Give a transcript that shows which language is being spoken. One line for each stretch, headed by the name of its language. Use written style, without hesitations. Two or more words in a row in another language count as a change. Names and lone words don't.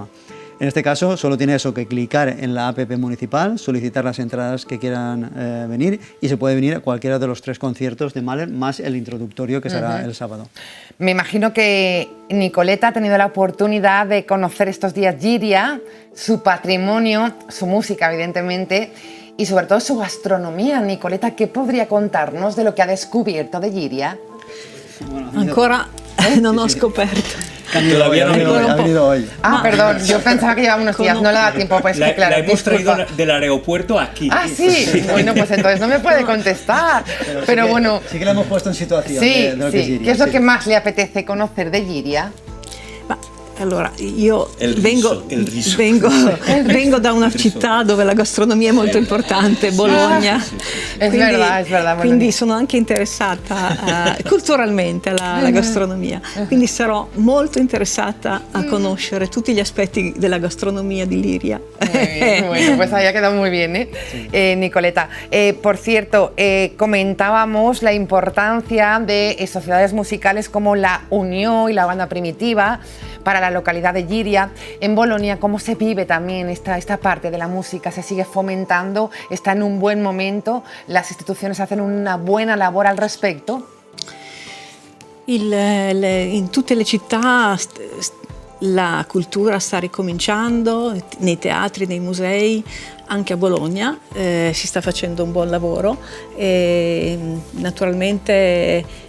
Spanish: En este caso, solo tiene eso que clicar en la app municipal, solicitar las entradas que quieran venir y se puede venir a cualquiera de los 3 conciertos de Mahler, más el introductorio que será el sábado. Me imagino que Nicoleta ha tenido la oportunidad de conocer estos días Giria, su patrimonio, su música, evidentemente, y sobre todo su gastronomía. Nicoleta, ¿qué podría contarnos de lo que ha descubierto de Giria?
Italian: Ancora non ho scoperto.
Spanish: Todavía no ha venido hoy. Ah, perdón, yo pensaba que llevaba unos días, no le da tiempo, pues que claro. La hemos traído del aeropuerto aquí. Ah, sí, bueno, pues entonces no me puede contestar, pero bueno. Sí que la hemos puesto en situación. Sí, de lo que es Giria, ¿Qué es lo que más le apetece conocer de Giria?
Italian: Allora, io Il riso. vengo da una città dove la gastronomia è molto importante, Bologna.
Spanish: Es verdad.
Italian: Quindi sono anche interessata culturalmente alla gastronomia. Quindi sarò molto interessata a conoscere tutti gli aspetti della gastronomia di Liria.
Spanish: Muy bien, bueno, pues había quedado muy bien, Nicoleta. Por cierto, comentábamos la importancia de sociedades musicales como la Unión y la Banda Primitiva para la localidad de Giria. En Bolonia, ¿cómo se vive también esta parte de la música? ¿Se sigue fomentando? ¿Está en un buen momento? ¿Las instituciones hacen una buena labor al respecto?
Italian: In tutte le città la cultura sta ricominciando, nei teatri, nei musei, anche a Bologna si sta facendo un buon lavoro e naturalmente